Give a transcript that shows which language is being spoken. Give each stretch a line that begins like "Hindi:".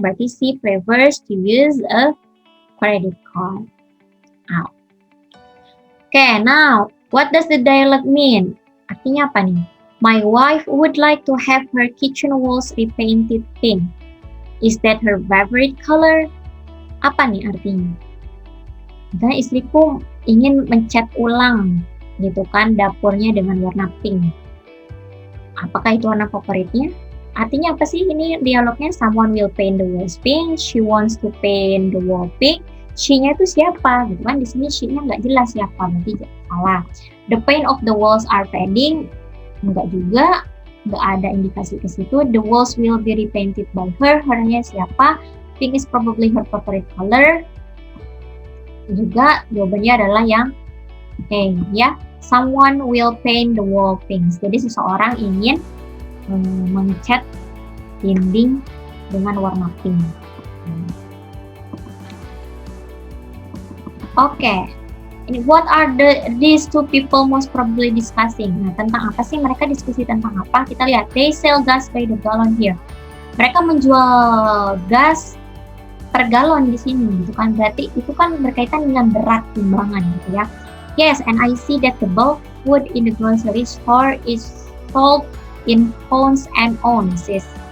Indonesian: Berarti
English: she prefers to use a credit card. Okay, now, what does the dialogue mean?
Indonesian: Artinya apa nih?
English: My wife would like to have her kitchen walls repainted pink. Is that her favorite color?
Indonesian: Apa nih artinya? Karena istriku ingin mencat ulang gitu kan dapurnya dengan warna pink. Apakah itu warna favoritnya? Artinya apa sih ini dialognya?
English: Someone will paint the walls pink. She wants to paint the wall pink.
Indonesian: She-nya itu siapa? Gitu kan di sini she-nya nggak jelas siapa, berarti salah.
English: The paint of the walls are fading.
Indonesian: Enggak juga, enggak ada indikasi ke situ.
English: The walls will be repainted by her.
Indonesian: Her-nya siapa?
English: Pink is probably her favorite color.
Indonesian: Juga jawabannya adalah yang A ya.
English: Someone will paint the wall pink.
Indonesian: Jadi seseorang ingin mengecat dinding dengan warna pink. Oke.
English: What are these two people most probably discussing?
Indonesian: Nah, tentang apa sih mereka diskusi tentang apa? Kita lihat,
English: they sell gas by the gallon here.
Indonesian: Mereka menjual gas per galon di sini, gitu kan? Berarti itu kan berkaitan dengan berat timbangan, gitu ya.
English: Yes, and I see that the bulk food in the grocery store is sold in pounds and ounces.